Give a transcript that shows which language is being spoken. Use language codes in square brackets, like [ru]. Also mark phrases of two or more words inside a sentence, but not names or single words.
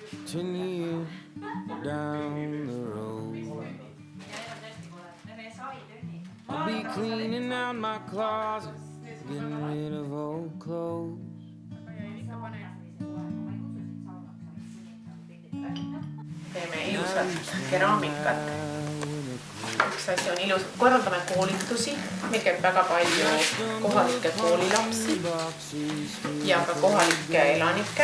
[en] 10 years down the road. I'll be cleaning out my closet, getting rid of old clothes. [et] Teeme ilusat keraamikat. Üks asi on ilus. Korraldame koolitusi. Meil käib väga palju kohalikke koolilapsi ja ka kohalikke elanikke.